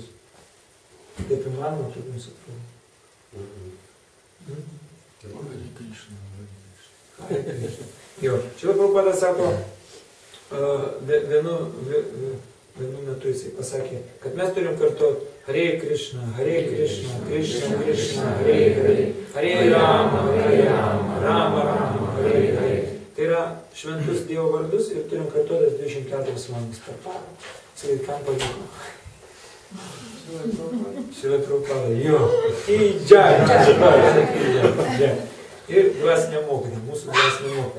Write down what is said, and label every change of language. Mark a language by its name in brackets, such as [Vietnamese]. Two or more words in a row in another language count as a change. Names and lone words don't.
[Lithuanian] Taip įmanoma, kaip jums atrodo. Jo, čia Prabhupada sako, vienu metu jisai pasakė, kad mes turim kartuoti Hare Krishna, Krishna Krishna, Hare Hare, Hare Rama, Rama Rama, Hare Hare. Tai yra šventus Dievo vardus ir turim kartuotis 24 valandas per parą. Sakai, kam pavyko? Šila Prabhupada, jo. Ir dvasinė mokytoja, mūsų dvasinė mokytoja.